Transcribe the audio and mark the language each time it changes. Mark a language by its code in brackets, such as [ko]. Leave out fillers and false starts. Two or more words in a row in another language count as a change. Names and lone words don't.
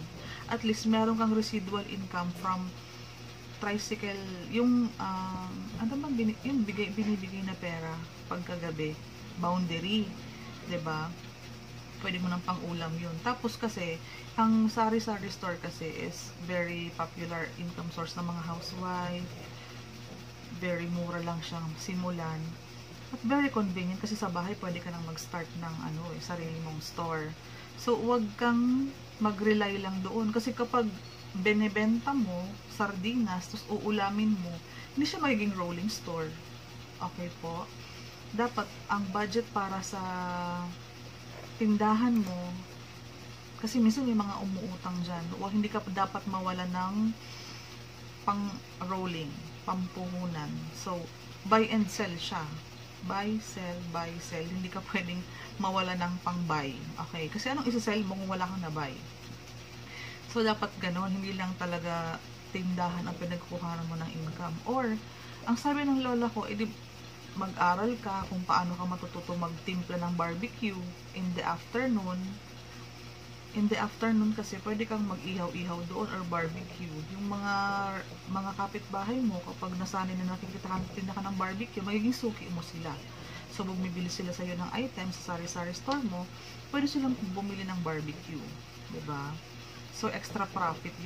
[en] At least [tl] meron kang [en] residual income from tricycle, [tl] yung yung binibigay na pera pagkagabi, boundary, 'di ba? Pwede mo ng pang-ulam yun. Tapos kasi, ang sari-sari store kasi is [en] very popular income source [tl] ng mga housewife. Very mura lang siyang simulan. At [en] very convenient [tl] kasi sa bahay pwede ka nang mag-start ng sarili mong store. So, wag kang mag-rely lang doon. Kasi kapag benebenta mo, sardinas, tapos uulamin mo, hindi siya magiging [en] rolling store. [tl] Okay po? Dapat, ang budget para sa tindahan mo, kasi minsan may mga umuutang dyan, o hindi ka dapat mawala ng pang rolling, pampuhunan. So, [en] buy and sell [tl] siya. [en] Buy, sell. [tl] Hindi ka pwedeng mawala ng pang buy. Okay? Kasi anong isa-sell mo kung wala kang na-buy? So, dapat ganon. Hindi lang talaga tindahan ang pinagkukuhanan mo ng income. Or, ang sabi ng lola ko, mag-aral ka kung paano ka matututo magtimpla ng barbecue [en] in the afternoon. In the afternoon [tl] kasi pwede kang mag-ihaw-ihaw doon or barbecue. Yung mga kapitbahay mo, kapag nasanay na nakikita ka ng barbecue, magiging suki mo sila. So, bumibili sila sa'yo ng items sa sari-sari store mo, pwede silang bumili ng barbecue. Diba? So, [en] extra profit [tl] yun.